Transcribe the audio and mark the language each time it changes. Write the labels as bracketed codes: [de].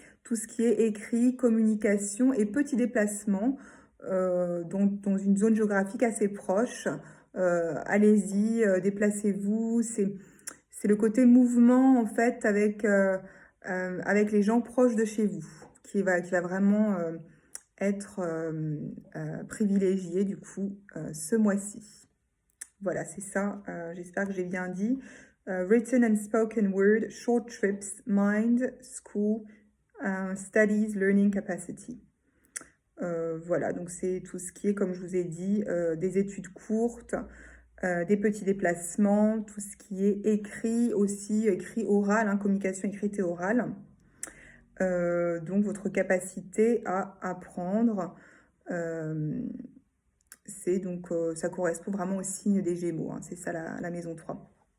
[fr] Tout ce qui est écrit, communication et petits déplacements dans une zone géographique assez proche. Allez-y, déplacez-vous. C'est c'est le côté mouvement, en fait, avec les gens proches de chez vous, qui va vraiment être privilégié, du coup, ce mois-ci. Voilà, c'est ça. J'espère que j'ai bien dit. [en] Written and spoken word, short trips, mind, school, studies, learning capacity. [fr] Voilà, donc c'est tout ce qui est, comme je vous ai dit, des études courtes, des petits déplacements, tout ce qui est écrit aussi, écrit oral, hein, communication écrite et orale. Donc votre capacité à apprendre, c'est donc, ça correspond vraiment au signe des Gémeaux, hein, c'est ça la maison 3.